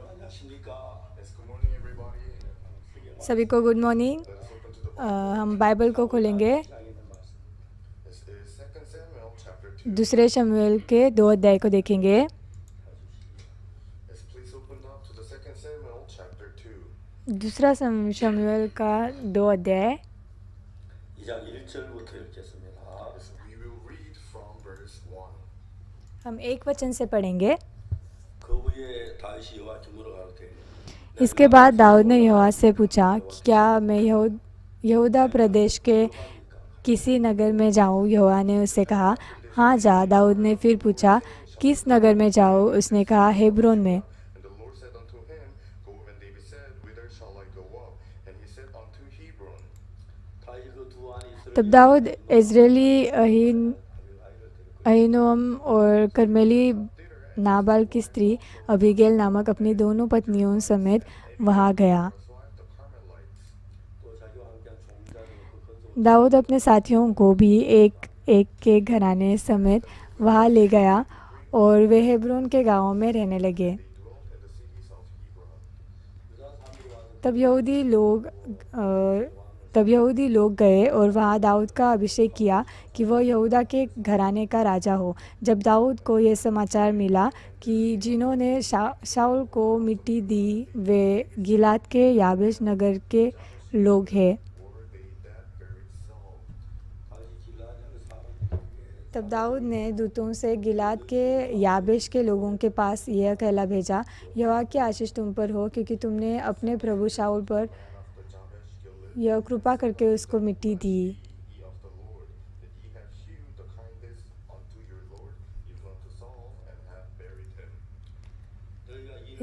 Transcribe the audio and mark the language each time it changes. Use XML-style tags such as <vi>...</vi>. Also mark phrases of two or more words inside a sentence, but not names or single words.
<en>Yes, good morning, everybody.</en> <hi>सभी को</hi> <en>good morning. Let us open to the Bible.</en> <hi>हम बाइबल को खोलेंगे।</hi> <en>This is 2 Samuel chapter 2.</en> <hi>दूसरे शमूएल के 2 अध्याय को देखेंगे।</hi> <en>Yes, please open up to the 2 Samuel chapter 2.</en> <hi>दूसरा शमूएल का 2 अध्याय।</hi> <ko>2장 1절부터 읽겠습니다.</ko> <en>Yes, we will read from verse 1.</en> <hi>हम एक वचन से पढ़ेंगे।</hi> <ko>그 후에 다윗이 여호와께 물어가로되</ko> <hi>इसके बाद दाऊद ने यहोवा से पूछा, क्या मैं यहूदा प्रदेश के किसी नगर में जाऊं? यहोवा ने उससे कहा, हाँ जा। दाऊद ने फिर पूछा, किस नगर में जाऊं? उसने कहा, हेब्रोन में।</hi> <en>And the Lord said unto him, Go. And David said, Whither shall I go up? And he said unto Hebron.</en> <ko>다윗이 그 두 아내 이스라엘</ko> <hi>तब दाऊद इजरायली अहीनोअम और कर्मेली नाबाल की स्त्री अबीगैल नामक अपनी दोनों पत्नियों समेत वहाँ गया।</hi> <en>His wife, the Carmelites.</en> <ko>또 자기와 함께한 종자들과 그 건성</ko> <hi>दाऊद अपने साथियों को भी एक एक के घराने समेत वहाँ ले गया और वे हेब्रोन के गांवों में रहने लगे।</hi> <en>They dwelt in the cities of Hebron.</en> <ko>유다 사람들이 와서</ko> <hi>तब यहूदी लोग गए और वहाँ दाऊद का अभिषेक किया कि वह यहूदा के घराने का राजा हो। जब दाऊद को यह समाचार मिला कि जिन्होंने शाऊल को मिट्टी दी वे गिलाद के याबेश नगर के लोग हैं,</hi> <en>Were they that buried Saul?</en> <ko>다윗이 길라앗의 사람들에게</ko> <hi>तब दाऊद ने दूतों से गिलाद के याबेश के लोगों के पास यह कहला भेजा, यहोवा की आशीष तुम पर हो, क्योंकि तुमने अपने प्रभु शाऊल पर</hi> <en>Man of the Jabesh Gilead,</en> <hi>यह कृपा करके उसको मिट्टी दी।</hi> <en>ye of the Lord, that ye have shewed the kindness unto your Lord, even unto Saul, and have buried him.</en> <ko>너희가 이를</ko>